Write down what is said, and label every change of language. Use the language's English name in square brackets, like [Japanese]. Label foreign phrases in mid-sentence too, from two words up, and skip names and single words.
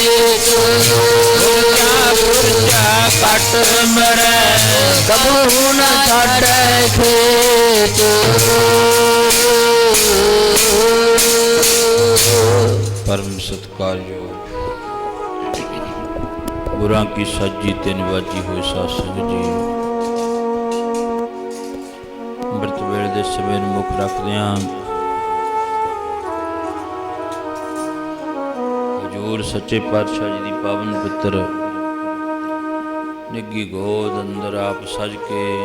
[Punjabi] ਪੁਰਚਾ ਕਟ ਮਰੇ, ਕਬੂ ਨ ਛਾੜੇ ਖੇਤ। ਪਰਮ ਸਤਿਕਾਰਯੋਗ ਗੁਰਾਂ ਕੀ ਸਾਜੀ ਤੇ ਨਿਵਾਜੀ ਹੋਏ ਸਾਧ ਸੰਗਤ ਜੀ, ਅੰਮ੍ਰਿਤ ਵੇਲੇ ਦੇ ਸਮੇਂ ਨੂੰ ਮੁੱਖ ਰੱਖਦਿਆਂ ਹਜ਼ੂਰ ਸੱਚੇ ਪਾਤਸ਼ਾਹ ਜੀ ਦੀ ਪਾਵਨ ਪਵਿੱਤਰ ਨਿੱਘੀ ਗੋਦ ਅੰਦਰ ਆਪ ਸਜ ਕੇ